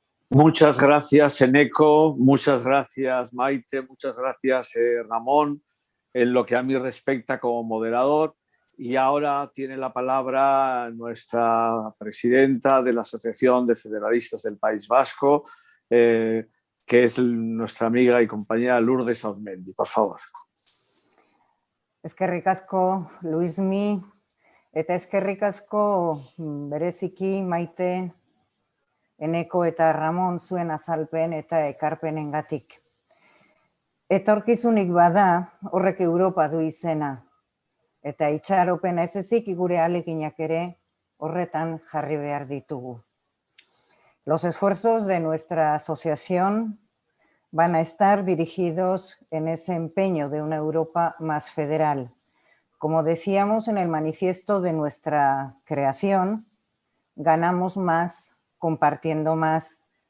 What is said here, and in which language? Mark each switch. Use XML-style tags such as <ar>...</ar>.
<es>Muchas gracias, Eneco, muchas gracias, Maite, muchas gracias, Ramón, en lo que a mí respecta como moderador. Y ahora tiene la palabra nuestra presidenta de la Asociación de Federalistas del País Vasco, que es nuestra amiga y compañera Lourdes Auzmendi. Por favor.</es> <eu>Eskerrik asko, Luismi, eta eskerrik asko bereziki Maite, Eneko eta Ramon zuen azalpen eta ekarpenengatik. Etorkizunik bada, horrek Europa du izena. Eta itxaropena ez ezik gure ahaleginak ere horretan jarri behar ditugu.</eu> <es>Los esfuerzos de nuestra asociación van a estar dirigidos en ese empeño de una Europa más federal. Como decíamos en el manifiesto de nuestra creación, ganamos más compartiendo más.</es>